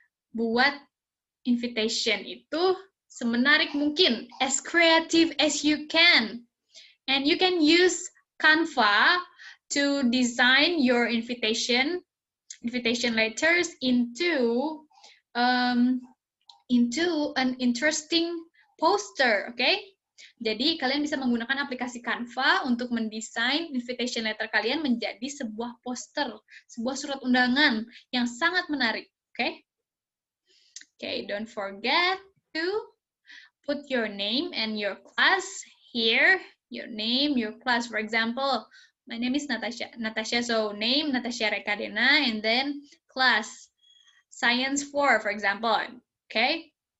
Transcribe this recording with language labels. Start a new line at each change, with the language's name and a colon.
Indonesian: Buat invitation itu semenarik mungkin,
English: as creative as you can. And you can use Canva to design your invitation letters into an interesting poster, okay?
Indonesian: Jadi kalian bisa menggunakan aplikasi Canva untuk mendesain invitation letter kalian menjadi sebuah poster, sebuah surat undangan yang sangat menarik, okay?
English: Okay, don't forget to put your name and your class here. Your name, your class. For example, my name is Natasha. So name Natasha Rekadena, and then class Science 4, for example. Okay.